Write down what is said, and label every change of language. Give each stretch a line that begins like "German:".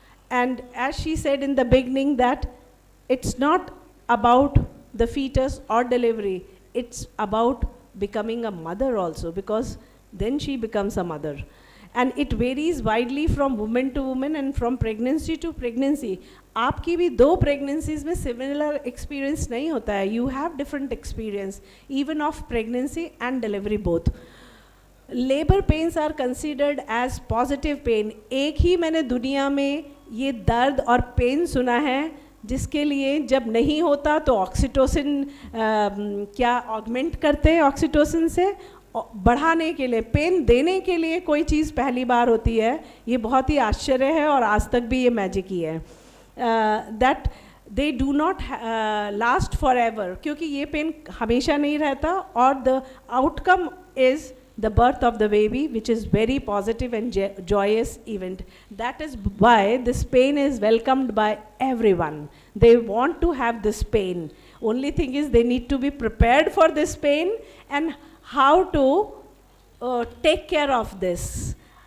English: And as she said in the beginning, that it's not about the fetus or delivery, it's about becoming a mother also, because then she becomes a mother. And it varies widely from woman to woman and from pregnancy to pregnancy.
Hindi: आपकी भी 2 pregnancies में similar experience नहीं होता है.
English: You have different experience, even of pregnancy and delivery both. Labor pains are considered as positive pain.
Hindi: एक ही मैंने दुनिया में ये दर्द और पेन सुना है जिसके लिए जब नहीं होता तो ऑक्सीटोसिन क्या ऑगमेंट करते हैं, ऑक्सीटोसिन से बढ़ाने के लिए, पेन देने के लिए कोई चीज़ पहली बार होती है. ये बहुत ही आश्चर्य है और आज तक भी ये मैजिक ही है.
English: that they do not last forever,
Hindi: क्योंकि ये पेन हमेशा नहीं रहता.
English: और the outcome is the birth of the baby, which is very positive and joyous event. That is why this pain is welcomed by everyone. They want to have this pain. Only thing is they need to be prepared for this pain and how to take care of this.